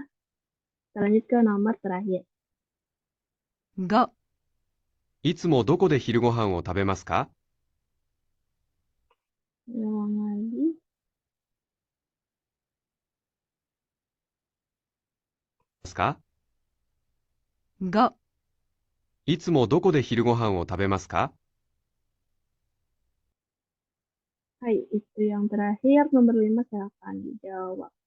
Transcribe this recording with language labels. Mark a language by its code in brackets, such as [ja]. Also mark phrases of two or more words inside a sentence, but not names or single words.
[id] Kita lanjut ke nomor terakhir. [ja] 5、いつもどこで昼ご飯を食べますか？ [id] Ulang lagi. [ja] ますか？ 5、いつもどこで昼ご飯を食べますか？ [id] Hai, itu yang terakhir, nomor 5, silakan dijawab.